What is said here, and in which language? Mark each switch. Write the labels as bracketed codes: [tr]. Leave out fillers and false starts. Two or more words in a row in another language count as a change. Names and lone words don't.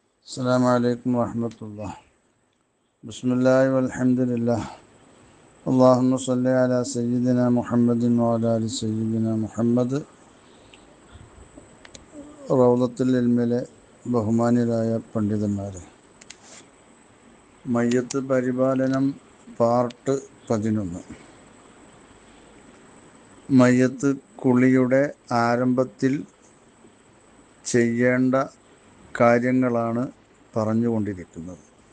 [ar] السلام عليكم ورحمة الله. بسم الله والحمد لله. اللهم صل على سيدنا محمد وعلى آل سيدنا محمد. [ml] റൗളത്തുൽ ഇൽമിലെ ബഹുമാന്യരായ പണ്ഡിതന്മാരെ, മയ്യത്ത് പരിപാലനം പാർട്ട് 11. മയ്യത്ത് കുളിയുടെ ആരംഭത്തിൽ ചെയ്യേണ്ട കാര്യങ്ങളാണ് പറഞ്ഞുകൊണ്ടിരിക്കുന്നത്.